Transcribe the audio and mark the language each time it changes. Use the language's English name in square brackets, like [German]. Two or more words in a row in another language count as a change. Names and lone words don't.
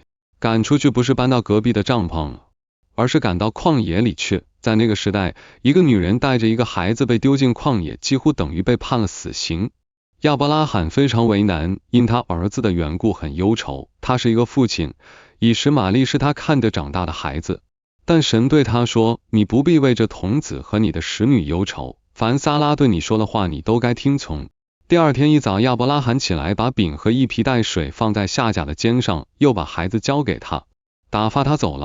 [Chinese] 趕出去不是搬到隔壁的帳篷，而是趕到曠野裡去。在那個時代，一個女人帶着一個孩子被丟進曠野，幾乎等於被判了死刑。亞伯拉罕非常為難，因他兒子的緣故很憂愁。他是一個父親，以實瑪利是他看着長大的孩子。但神對他說，你不必為這童子和你的使女憂愁，凡撒拉對你說的話你都該聽從。第二天一早，亞伯拉罕起來，把餅和一皮帶水放在夏甲的肩上，又把孩子交給他，打發他走了。